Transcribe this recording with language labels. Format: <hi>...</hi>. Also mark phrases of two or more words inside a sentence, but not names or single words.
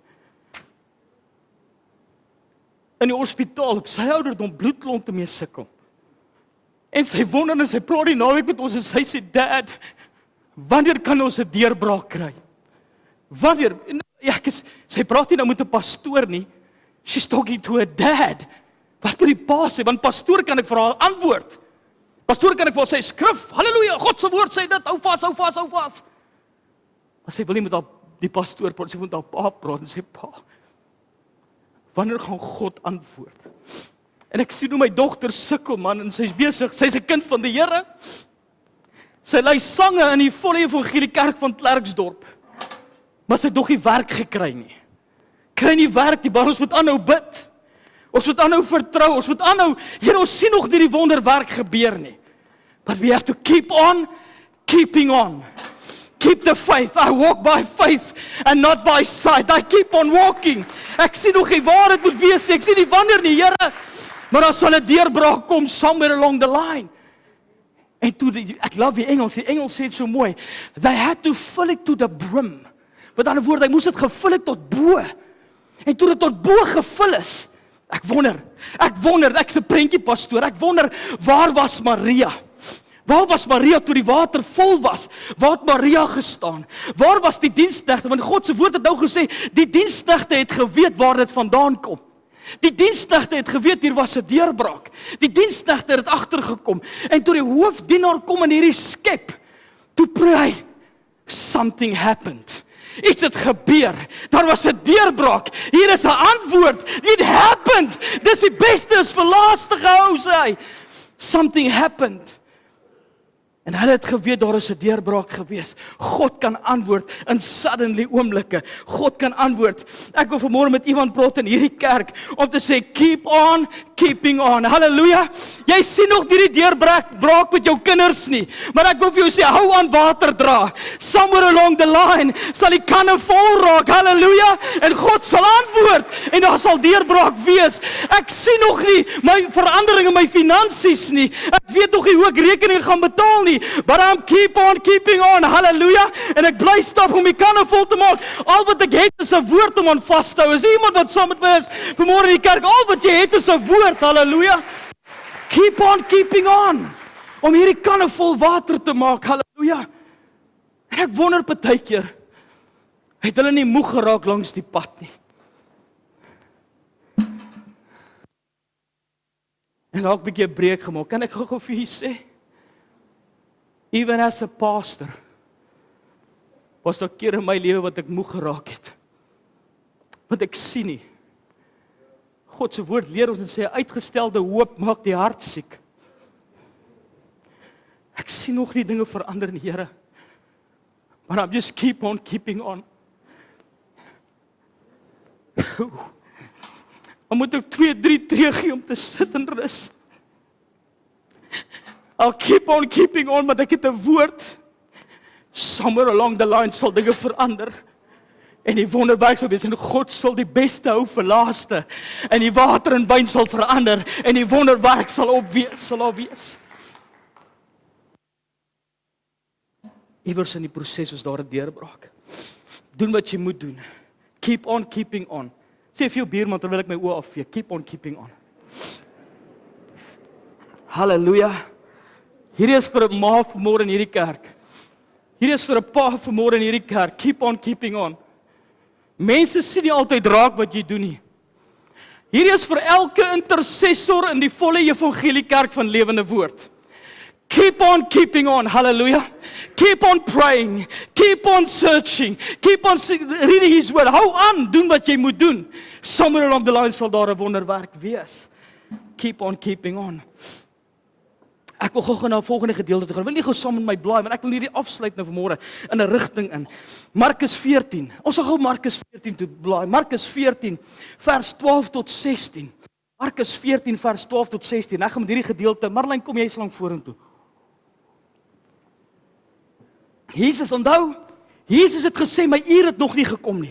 <af>In die hospitaal, op sy ouderdom bloedklonte mee sukkel. En sy wonder en sy praat die naweek met ons en sy sê, Dad, wanneer kan ons 'n deurbraak kry? Wanneer? En, ja, sy praat nie nou met 'n pastoor nie,</af> <en>she's talking to a dad.</en> <af>Wat moet die pa sê? Want pastoor kan ek vir haar antwoord. Pastoor kan ek vir haar sê, skrif, halleluja, God se woord sê dit, hou vas, hou vas, hou vas. Maar sy wil nie met haar, die pastoor praat, sy wil met haar pa praat en sê, pa, wanneer gaan God antwoord? En ek sien hoe my dogter sukkel, man, en sy's besig, sy's 'n kind van die Here. Sy lei sange in die volle evangelie kerk van Klerksdorp. Maar sy het nog nie werk gekry nie. Kry nie werk nie, maar ons moet aanhou bid. Ons moet aanhou vertrou, ons moet aanhou, Here, ons sien nog nie die wonderwerk gebeur nie.</af> <en>But we have to keep on keeping on. Keep the faith. I walk by faith and not by sight. I keep on walking.</en> <af>Ek sien nog nie waar dit moet wees nie. Ek sien nie wanneer nie, Here. Maar dan sal 'n deurbraak kom</af> <en>somewhere along the line.</en> <af>En toe, ek love die Engels sê dit so mooi.</af> <en>They had to fill it to the brim.</en> <af>Met ander woorde, hy moes dit gevul het tot bo. En toe dit tot bo gevul is, ek wonder, ek's 'n prentjie pastoor, ek wonder, waar was Maria? Waar was Maria toe die water vol was? Waar het Maria gestaan? Waar was die diensknegte? Want God se woord het nou gesê, die diensknegte het geweet waar dit vandaan kom. Die diensknegte het geweet hier was 'n deurbraak. Die diensknegte het agtergekom. En toe die hoofdienaar kom in hierdie skep, toe proe hy,</af> <en>something happened.</en> <af>Iets het gebeur. Daar was 'n deurbraak. Hier is 'n antwoord.</af> <en>It happened.</en> <af>Dis die beste is vir laaste gehou, sê hy.</af> <en>Something happened.</en> <af>En hulle het geweet daar is 'n deurbraak gewees. God kan antwoord in suddenly oomblikke. God kan antwoord. Ek wil vanmôre met iemand praat in hierdie kerk om te sê</af> <en>keep on keeping on.</en> <af>Halleluja. Jy sien nog nie die deurbraak met jou kinders nie, maar ek wil vir jou sê hou aan water dra. Somewhere along the line sal die kanne vol raak. Halleluja. En God sal antwoord en daar sal deurbraak wees. Ek sien nog nie my verandering in my finansies nie. Ek weet nog nie hoe ek rekening gaan betaal nie.</af> <en>But I'm keep on keeping on,</en> <af>halleluja, en ek bly stap om die kanne vol te maak. Al wat ek het is 'n woord om aan vas te hou. Is iemand wat saam met my is vanmôre in die kerk? Al wat jy het is 'n woord, halleluja.</af> <en>Keep on keeping on,</en> <af>om hierdie kanne vol water te maak, halleluja. En ek wonder partykeer, het hulle nie moeg geraak langs die pad nie. En dalk 'n bietjie 'n breek gemaak. Kan ek gou vir julle sê?</af> <en>Even as a pastor,</en> <af>was daar kere in my lewe wat ek moeg geraak het. Want ek sien nie. God se woord leer ons en sê, uitgestelde hoop maak die hart siek. Ek sien nog nie dinge verander in die Here.</af> <en>Maar I'm just keep on keeping on.</en> <af>Dan moet ek 2-3 tree gee om te sit en rus.</af> <en>I'll keep on keeping on,</en> <af>maar ek het 'n woord.</af> <en>Somewhere along the line</en> <af>sal dinge verander. En die wonderwerk sal wees, en God sal die beste hou vir laaste. En die water en wyn sal verander, en die wonderwerk sal opwees. Iewers in die proses was daar 'n deurbraak. Doen wat jy moet doen.</af> <en>Keep on keeping on.</en> <af>Sê vir jou buurman terwyl ek my oë afvee,</af> <en>keep on keeping on.</en> <af>Halleluja. Hierdie is vir 'n ma vanmôre in hierdie kerk. Hierdie is vir 'n pa vanmôre in hierdie kerk.</af> <en>Keep on keeping on.</en> <af>Mense sien nie altyd raak wat jy doen nie. Hierdie is vir elke intercessor in die volle evangelie kerk van Lewende Woord.</af> <en>Keep on keeping on. Hallelujah. Keep on praying. Keep on searching. Keep on reading His word.</en> <af>Hou aan, doen wat jy moet doen. Somewhere along the line sal daar 'n wonderwerk wees.</af> <en>Keep on keeping on.</en> <af>Ek wil gou na die volgende gedeelte toe gaan. Ek wil nie gou saam met my blaai, maar ek wil hierdie afsluit nou vanmôre in 'n rigting in. Markus 14. Ons sal gou Markus 14 toe blaai. Markus 14 vers 12 tot 16. Markus 14 vers 12 tot 16. Ek gaan met hierdie gedeelte, Marlyn, kom jy slang vorentoe. Jesus, onthou, Jesus het gesê, my uur het nog nie gekom nie.</af>